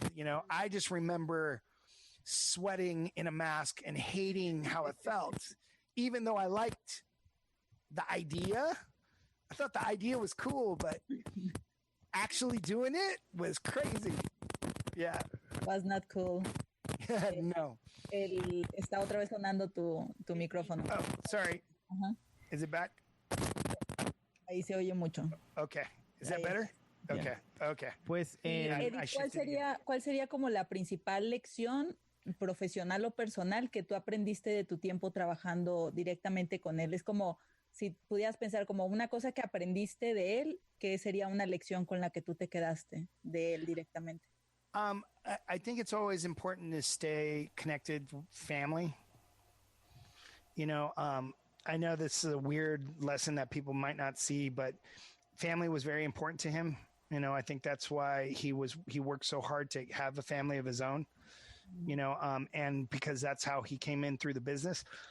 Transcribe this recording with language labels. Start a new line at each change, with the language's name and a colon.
English: You know, I just remember sweating in a mask and hating how it felt, even though I liked the idea. I thought the idea was cool, but actually doing it was crazy. Yeah. Was not cool. Yeah, no.
Spanish: Está otra vez sonando tu micrófono.
English: Oh, sorry. Uh-huh. Is it back?
Spanish: Ahí se oye mucho.
English: Okay. Is that better? Okay. Yeah. Okay.
Spanish: Pues, Eddie, ¿cuál sería como la principal lección profesional o personal que tú aprendiste de tu tiempo trabajando directamente con él? Es como si pudieras pensar como una cosa que aprendiste de él, ¿qué sería una lección con la que tú te quedaste de él directamente?
English: I think it's always important to stay connected with family. You know, I know this is a weird lesson that people might not see, but family was very important to him. You know, I think that's why he worked so hard to have a family of his own, you know, and because that's how he came in through the business.